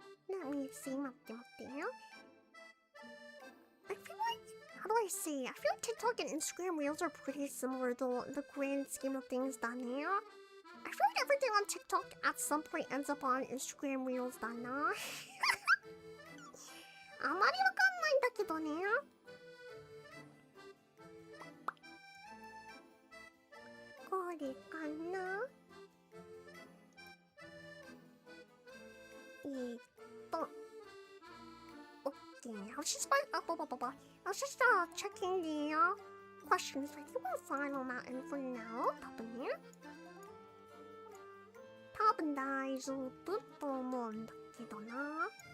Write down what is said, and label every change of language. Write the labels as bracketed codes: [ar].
[en] Let me see, I feel like, how do I say? I feel like TikTok and Instagram Reels are pretty similar though, in the grand scheme of things, Dania. I feel like everything on TikTok at some point ends up on Instagram Reels, Dana. [ja] あまりわかんないんだけどね。これかな。 [en] Okay, I was just checking the questions. I think we're fine on that end for now. [ja] 多分大丈夫と思うんだけどな。